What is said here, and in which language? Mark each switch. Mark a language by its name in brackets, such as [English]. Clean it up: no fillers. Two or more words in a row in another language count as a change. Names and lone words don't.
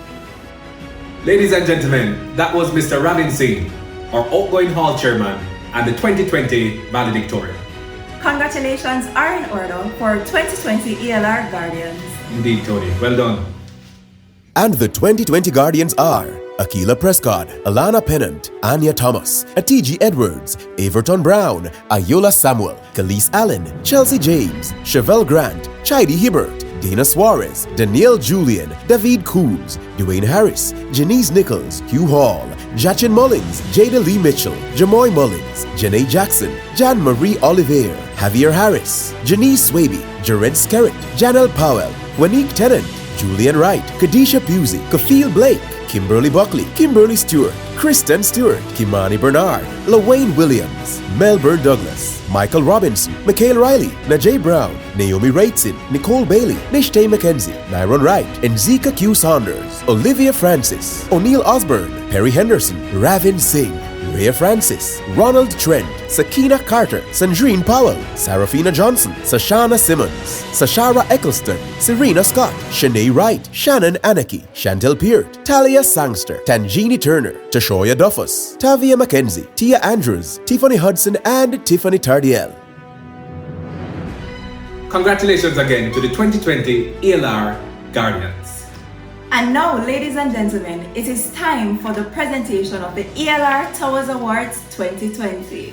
[English] Ladies and gentlemen, that was Mr. Ravin Singh, our outgoing hall chairman and the 2020 Valedictory. Congratulations are in order for 2020 ELR Guardians. Indeed, Toni. Well done. And the 2020 Guardians are Akila Prescott, Alana Pennant, Anya Thomas, Atiji Edwards, Everton Brown, Ayola Samuel, Khalees Allen, Chelsea James, Chevelle Grant, Chidi Hibbert, Dana Suarez, Danielle Julian, David Coombs, Dwayne Harris, Janice Nichols, Hugh Hall, Jachin Mullins, Jada Lee Mitchell, Jamoy Mullins, Janae Jackson, Jan Marie Olivier, Javier Harris, Janice Swaby, Jared Skerritt, Janelle Powell, Wanique Tennant, Julian Wright, Kadisha Pusey, Kafil Blake, Kimberly Buckley, Kimberly Stewart, Kristen Stewart, Kimani Bernard, LaWayne Williams, Melbourne Douglas, Michael Robinson, Mikhail Riley, Najee Brown, Naomi Wrightson, Nicole Bailey, Nishtay McKenzie, Myron Wright, and Zika Q. Saunders, Olivia Francis, O'Neill Osborne, Perry Henderson, Ravin Singh, Rhea Francis, Ronald Trent, Sakina Carter, Sandrine Powell, Sarafina Johnson, Sashana Simmons, Sashara Eccleston, Serena Scott, Shanae Wright, Shannon Anaki, Chantel Peart, Talia Sangster, Tangini Turner, Tashoya Duffus, Tavia McKenzie, Tia Andrews, Tiffany Hudson, and Tiffany Tardiel. Congratulations again to the 2020 ELR Guardians. And now, ladies and gentlemen, it is time for the presentation of the ELR Towers Awards 2020.